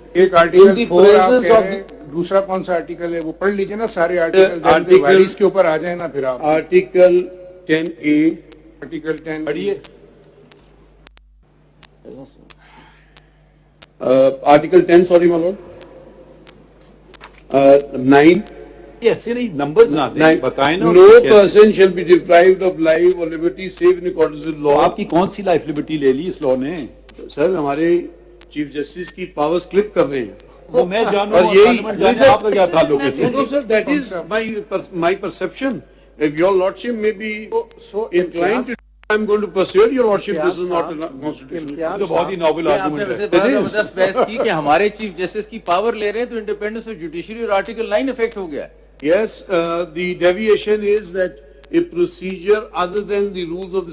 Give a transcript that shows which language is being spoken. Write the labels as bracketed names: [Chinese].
[Urdu] ایک آرٹیکل 4 آپ کہہ رہے ہیں, دوسرا کون سا آرٹیکل ہے وہ پڑھ لیجئے نا سارے آرٹیکل کے اوپر آ جائیں نا پھر آپ. Article 10A. آرٹیکل 10 پڑھیے. [English] Article 10, sorry, my Lord. 9. [Urdu] ایسے نہیں نمبرز نہ دیں, بتائیں نا. [English] No person shall be deprived of life or liberty save in accordance with law. [Urdu] آپ کی کون سی لائف لبرٹی لے لی اس لاء نے؟ سر ہمارے چیف جسٹس کی پاورز کلپ کر رہے ہیں. وہ میں جانوں, آپ کا کیا تعلق ہے؟ [English] No, sir, that is my perception. If your lordship may be inclined to, I'm going to persuade your lordship this is not a constitutional. [Urdu] تو بہت ہی نوبل آرگومنٹ ہے. زبردست بحث کی کہ ہمارے چیف جسٹس کی پاور لے رہے ہیں تو انڈیپینڈنس آف جوڈیشری اور آرٹیکل 9 افیکٹ ہو گیا ہے. [English] Yes, the deviation is that a procedure other than the rules of the